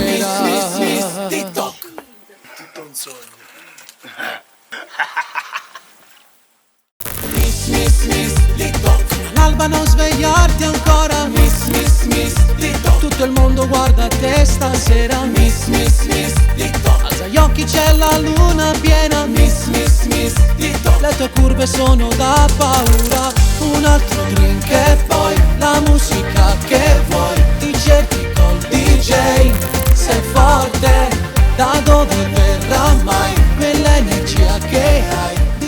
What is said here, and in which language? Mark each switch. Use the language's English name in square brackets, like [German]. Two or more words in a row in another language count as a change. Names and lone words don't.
[English] Miss, miss, miss, TikTok. [Italian] Tutto un sogno. [English] Miss, miss, miss, TikTok. [Italian] All'alba non svegliarti ancora. [English] Miss, miss, miss, TikTok. [Italian] Tutto il mondo guarda te stasera. [English] Miss, miss, miss, TikTok. [Italian] Alza gli occhi, c'è la luna piena. [English] Miss, miss, miss, TikTok. [Italian] Le tue curve sono da paura. Un altro drink e poi la musica che vuoi. Ti cerchi col DJ. Sei forte, da dove verrà mai quell'energia che hai?